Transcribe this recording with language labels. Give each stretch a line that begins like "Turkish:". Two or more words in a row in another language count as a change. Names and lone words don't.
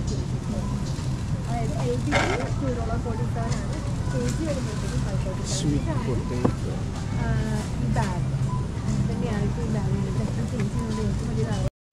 Malayalam: LB $2.47 kg വരുമ്പോഴത്തേക്കും 535
English: Sweet potato.
Malayalam: ഈ ബാഗ് തന്നെയായിട്ട് ഈ ബാഗിൻ്റെ കെജി കൊണ്ട് ഏറ്റവും വലിയതാണ്.